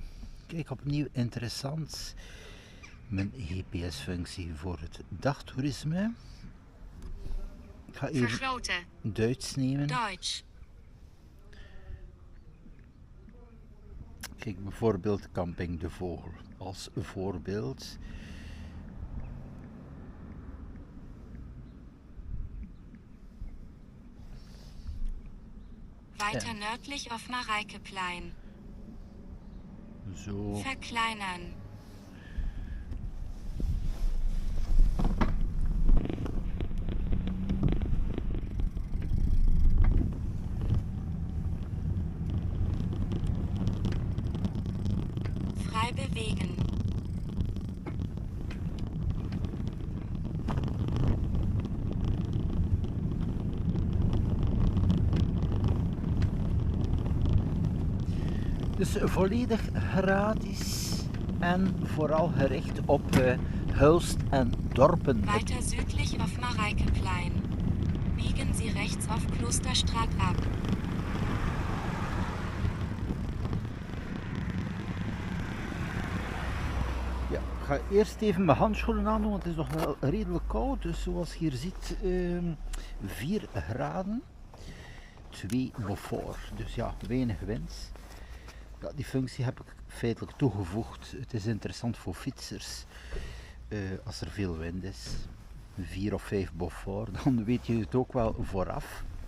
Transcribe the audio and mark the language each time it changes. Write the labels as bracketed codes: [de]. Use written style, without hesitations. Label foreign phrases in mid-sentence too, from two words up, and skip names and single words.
[nl] Kijk, opnieuw interessant. Mijn GPS-functie voor het dagtoerisme. Ik ga even Vergroten. Duits nemen. Deutsch. Kijk, bijvoorbeeld Camping de Vogel als voorbeeld. [de] Weiter nördlich auf Marijkeplein. [nl] Zo. [de] Verkleinern. Frei bewegen. [nl] Dus volledig gratis en vooral gericht op Hulst en dorpen. [de] Weiter südlich auf Marijkeplein. Biegen Sie rechts auf Klosterstraat ab. [nl] Ja, ik ga eerst even mijn handschoenen aandoen, want het is nog wel redelijk koud. Dus zoals je hier ziet, 4 graden, 2 Beaufort. Dus ja, weinig wind. Ja, die functie heb ik feitelijk toegevoegd. Het is interessant voor fietsers. Als er veel wind is, 4 of 5 Beaufort, dan weet je het ook wel vooraf.